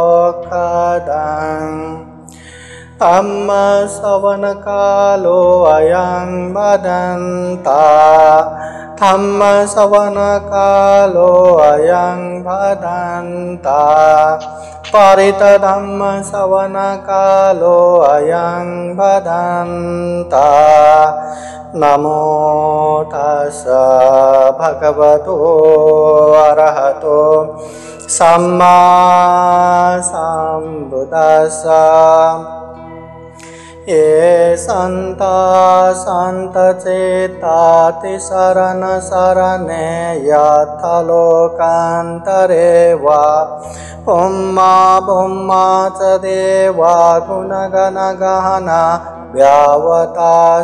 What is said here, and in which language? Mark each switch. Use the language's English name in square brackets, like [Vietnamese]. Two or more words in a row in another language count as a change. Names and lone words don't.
[Pali] धम्म श्रवणकालो अयं भदन्ता धम्म श्रवणकालो अयं भदन्ता परित धम्म श्रवणकालो अयं भदन्ता नमो तस्स भगवतो अरहतो सम्मा सम्बुद्दस्स ये संता संत चेताति शरण शरणे यथा लोकांतरे वा पुम्मा पुम्मा च देवा गुणगण गहना व्यावता